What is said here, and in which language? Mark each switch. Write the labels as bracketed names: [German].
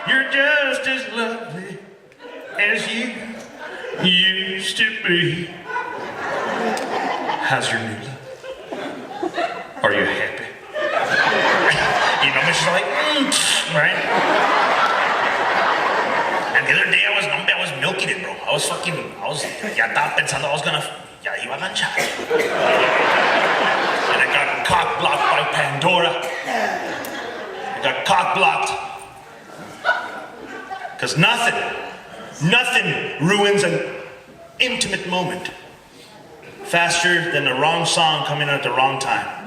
[English] You're just as lovely as you used to be. How's your new look? Are you happy? You know, she's like, right? And the other day I was milking it, bro. [Spanish] Ya estaba pensando ya iba a ganchar. [English] And I got cock blocked by Pandora. I got cock blocked. Because nothing ruins an intimate moment faster than the wrong song coming out at the wrong time.